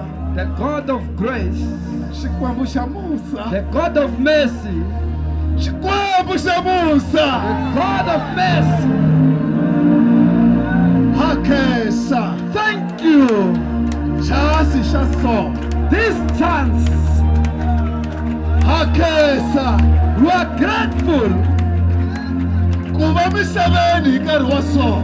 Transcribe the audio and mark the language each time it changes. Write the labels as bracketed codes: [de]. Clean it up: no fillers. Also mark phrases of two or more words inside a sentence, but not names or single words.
[en] The God of grace, [ts] Xikwembu xa Musa. [en] the God of mercy, [ts] Xikwembu xa Musa. [en] the God of mercy. [ts] Hakesa. [en] Thank you. [ts] Chasi xa so. [en] This chance, [ts] Hakesa. [en] we are grateful [ts] Kuva misaveni hi nkarhi wa so.